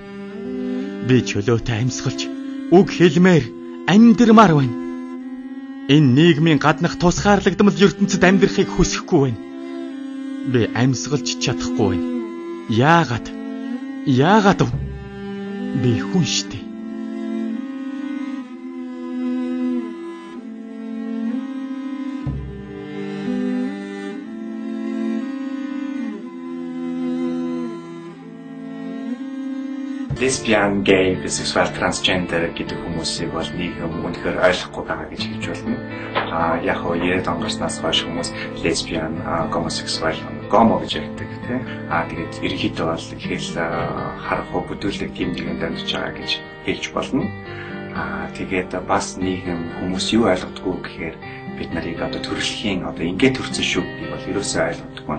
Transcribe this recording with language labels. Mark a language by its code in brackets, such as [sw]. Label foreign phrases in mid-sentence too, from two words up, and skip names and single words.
[mn] Би чөлөөтэй амьсгалж, үг хэлмээр, амьдрмаар байна. Энэ нийгмийн гаднах тусгаарлагдмал ертөнцид амьдрахыг хүсэхгүй байна. Би амьсгалж чадахгүй байна. Яагаад вэ? Би хүн штэ. [en] Lesbian, gay, bisexual, transgender [mn] гэдэг хүмүүсийг бол нийгэм үнэхээр ойлгохгүй байгаа гэж хэлж болно. Яг нь 90-ад оноос хойш хүмүүс [en] lesbian, homosexual, [mn] gomo гэж ярьдаг тийм. Тэгээд ерөнхийдөө бол ихэл харахгүй бүдүүлэг тийм нэгэн дамжиж байгаа гэж хэлж болно. Тэгээд бас нийгэм хүмүүс юу ойлгодгоо гэхээр бид нарыг одоо төрөлхийн одоо ингээд төрсөн шүү гэдгийг бол ерөөсөө ойлгодог байна.